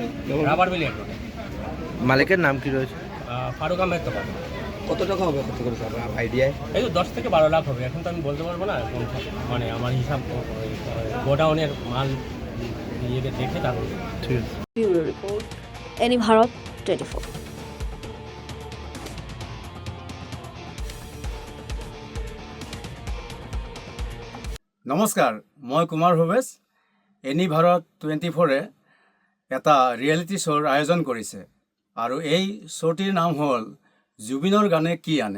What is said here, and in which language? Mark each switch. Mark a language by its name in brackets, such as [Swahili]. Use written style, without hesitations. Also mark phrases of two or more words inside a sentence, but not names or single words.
[Bangla] রাবার মিল রোডে। মালিকের নাম কি রয়েছে? ফারুক আহমেদ তো পাবে। কত টাকা হবে কত করে আইডিয়ায়? এই তো 10 থেকে 12 লাখ হবে। এখন তো আমি বলতে পারবো না, এখন মানে আমার হিসাব গোডাউনের মাল নিয়ে দেখে তারপর। ঠিক আছে। [English] Bureau report, [Assamese] এনি ভাৰত 24। নমস্কাৰ, মই কুমাৰ ভৱেশ। এনি ভাৰত 24-এ এটা [English] reality show [Assamese] আয়োজন কৰিছে আৰু এই শ্ব'টিৰ নাম হ'ল জুবিনৰ গানে কি আনে।